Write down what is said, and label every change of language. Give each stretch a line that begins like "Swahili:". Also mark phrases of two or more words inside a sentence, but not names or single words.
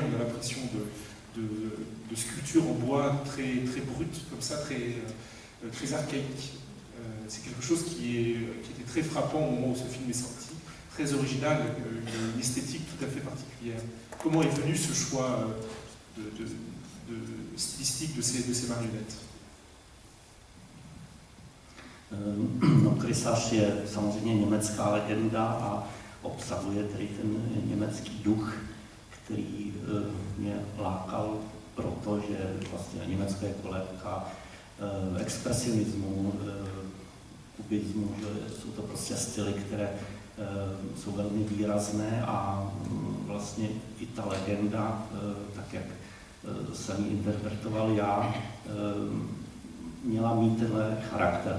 French: On a l'impression de sculpture en bois très, très brute, comme ça, très archaïque. C'est quelque chose qui était très frappant au moment où ce film est sorti, très original, une esthétique tout à fait particulière. Comment est venu ce choix stylistique de ces marionnettes?
Czech: No, Krysař je samozřejmě německá legenda a obsahuje tedy ten německý duch, který mě lákal, protože vlastně Německo je kolébka expresionismu, kubismu, že jsou to prostě styly, které jsou velmi výrazné, a vlastně i ta legenda, tak jak jsem ji interpretoval já, měla mít tenhle charakter.